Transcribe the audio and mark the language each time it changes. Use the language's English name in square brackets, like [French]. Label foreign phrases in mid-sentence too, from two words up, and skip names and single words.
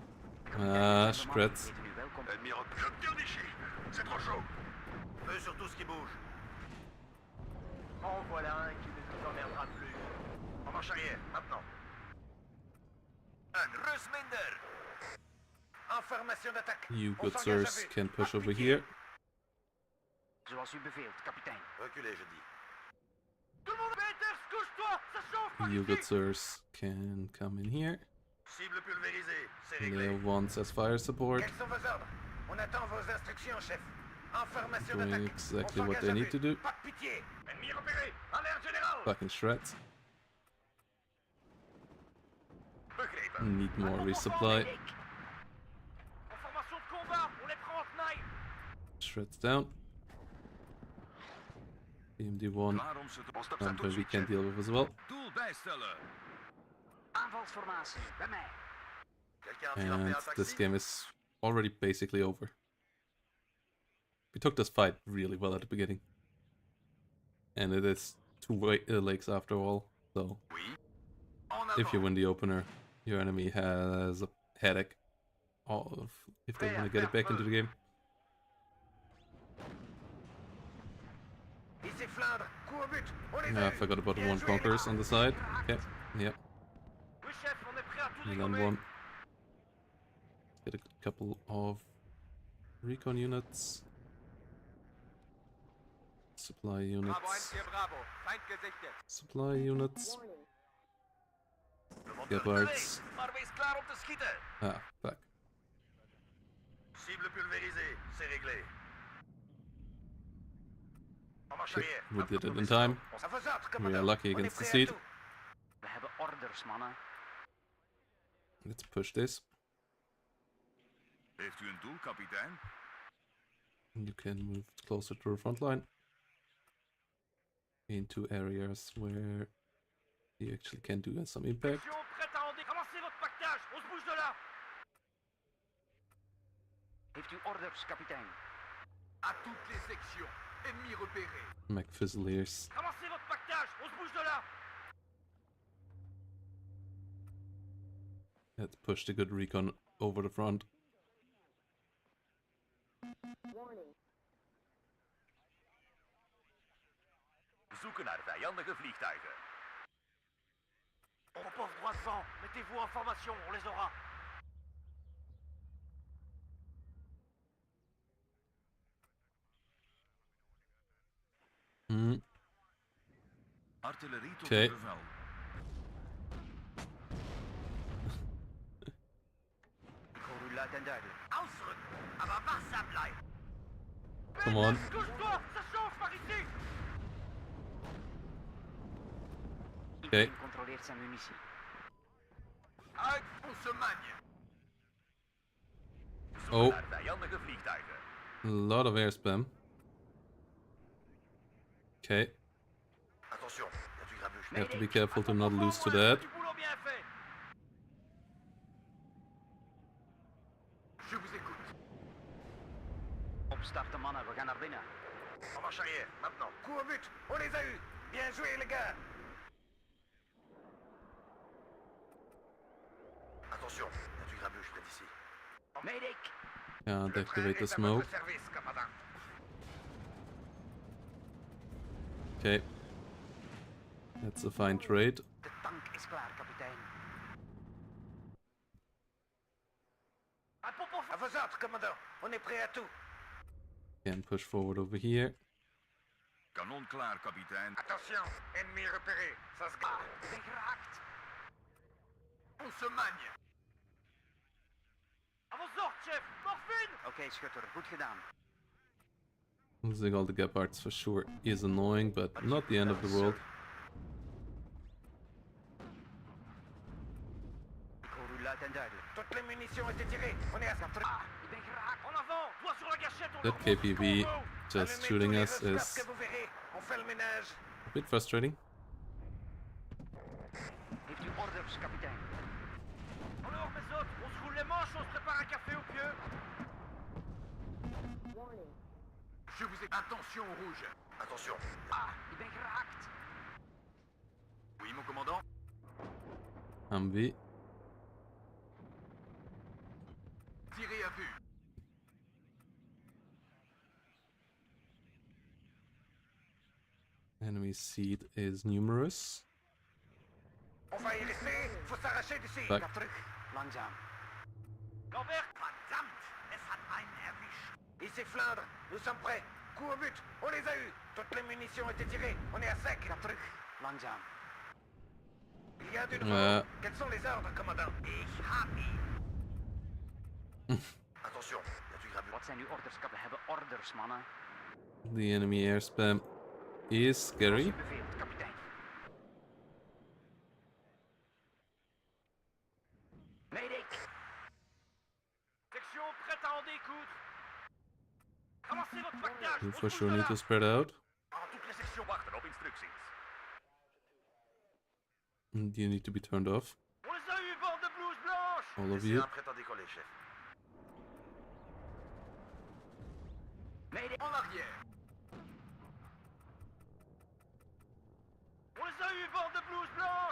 [English] Ah, Strats. [Dutch] Heten u welkom. [French] Ennemi repéré. Je me tire d'ici. C'est trop chaud. Feu sur tout ce qui bouge. marche arrière, maintenant. [Dutch] Een rus minder. [French] En formation d'attaque. [English] You [French] On [English] good [French] s'engage à [English] sirs [French] vue. [English] can push [French] Pas de [English] over [French] pitié. [English] here. [Dutch] Zoals u beveelt, kapitein. [French] Reculez, je dis. Tout le monde, Peters, couche-toi, ça chauffe par [English] You good [French] ici. [English] sirs can come in here. [French] Cible pulvérisée, c'est réglé. [English] Layer 1 says fire support. [French] Quels sont vos ordres? On attend vos instructions, chef. En formation [English] Doing [French] d'attaque. [English] exactly [French] On [English] what [French] s'engage [English] they [French] à [English] need [French] vue. [English] to do. [French] Pas de pitié. Ennemi repéré. Alerte générale. [English] Fucking shreds. [Dutch] Begrepen. [English] Need more resupply. [French] En formation de combat, on les prend en tenaille. [English] Shreds down. BMD1. [Dutch] Klaar om ze te... Ons [English] Something we can deal with as well. [Dutch] Doel bijstellen. Aanvalsformatie, bij mij. [French] Quelqu'un a tiré un [English] And [French] taxi? [English] this game is already basically over. We took this fight really well at the beginning. And it is two lakes after all, so [French] Oui. En [English] if you [French] avant. [English] win the opener, your enemy has a headache of if they want to get it back into the game. [French] Ici Flandre, coup au but. On les [English] Yeah, a I [French] eus. [English] forgot about the [French] Bien [English] one [French] joué, [English] conquerors [French] les [English] on the side. Okay, yep, [French] Oui, chef, on est prêt à tout [English] and then [French] dégommer. [English] one. Get a couple of recon units. Supply [French] Bravo, [English] units. [German] MC Bravo. Feind gesichtet. [English] Supply units. [Dutch] We moeten [English] Gephards. [Dutch] terug, maar wees klaar om te schieten. [English] Ah, fuck. [French] Cible pulvérisée, c'est réglé. En marche [English] Shit, [French] arrière. [English] we did it in time. [French] À vos ordres, [English] We [French] commandant. [English] are lucky [French] On est [English] against the [French] prêt à [English] seed. [French] tout. [Dutch] We hebben orders, mannen. [English] Let's push this. [Dutch] Heeft u een doel, kapitein? [English] You can move closer to the front line. Into areas where you actually can do some impact. [French] Section prête à en dé... Avancez votre pactage, on se bouge de là. [Dutch] Heeft u orders, kapitein? [French] À toutes les sections. Ennemi repéré. [English] McFizzlers. [French] Avancez votre pactage, on se bouge de là. [English] Let's push the good recon over the front. [Dutch] Zoeken naar vijandige vliegtuigen. [French] On repose droit devant. Mettez-vous en formation, on les aura. Hmm. [Dutch] Artillerie tot Oké. bevel. Ik hoor u luid en duidelijk. [German] Ausrücken. Aber wachsam bleiben. [English] Come on. [French] Couche-toi, ça chauffe par ici. [Dutch] Iedereen controleert zijn munitie. Uit, [French] on se magne. [Dutch] Zoeken Oh. naar vijandige vliegtuigen. [English] A lot of air spam. Okay, [French] Attention, il y a du grabuge. [English] you have to be careful to not lose to that. [French] Du boulot bien fait. Je vous écoute. [Dutch] Opstarten, mannen, we gaan naar binnen. [French] En marche arrière, maintenant. Coup au but. On les a eus. Bien joué, les gars. Attention, il y a du grabuge près d'ici. [English] Medic! Can't [French] Le train [English] activate the [French] est à [English] smoke. [French] votre service, commandant. [English] Okay. That's a fine trade. [Dutch] De tank is klaar, kapitein. [French] Un pompon. À vos ordres, commandant. On est prêt à tout. [English] Can push forward over here. [Dutch] Kanon klaar, kapitein. [French] Attention, ennemi repéré. Ça se garde. [Dutch] Ik ben geraakt. [French] On se magne. À vos ordres, chef. Morphine. [Dutch] Oké, schutter, goed gedaan. [English] Losing all the Gephards for sure is annoying, but not the end of the world. [Dutch] Ik hoor u luid en duidelijk. [French] Toutes les munitions ont été tirées. On est à 80. [Dutch] Ah, ik ben geraakt. [French] En avant, doigt sur la gâchette. On [English] That [French] leur montre ce [English] KPV [French] qu'on vaut. [English] just [French] Allumez [English] shooting [French] tous les [English] us [French] rescapes [English] is [French] que vous verrez. On fait le ménage. [English] a bit frustrating. [Dutch] Heeft u orders, kapitein? [French] Alors, mes autres, on se roule les manches, on se prépare un café au pieu. Je vous ai... Attention au rouge. Attention. Ah, ik ben geraakt. Oui, mon commandant. [English] Humvee. [French] Tirez à vue. [English] Enemy seed is numerous. [French] va y rester. Faut s'arracher d'ici. [English] Back. [Dutch] Ga terug. Langzaam. [German] Lambert, verdammt, es hat einen erwischt. [French] Ici Flandre, nous sommes prêts. Coup au but, on les a eus. Toutes les munitions étaient tirées, on est à sec. Ga terug. Langzaam. Il y a du nouveau. Quels sont les ordres, commandant? [German] Ich hab ihn. [French] Attention, y a du grabuge. [Dutch] Wat zijn uw orders? We hebben orders, mannen. [English] The enemy air spam is scary. [Dutch] Als u beveelt, kapitein. Medic! [French] Section prête à en découdre. Avancez votre pactage. [English] You for sure need to spread out. [French] En toutes les sections [Dutch] wachten op instructies. [English] And you need to be turned off. [French] On les a eu, bande de blouses blanches. [English] All of you. [French] Prêt à décoller, chef. [English] Medic! [French] En arrière. On les a eu, bande de blouses blanches.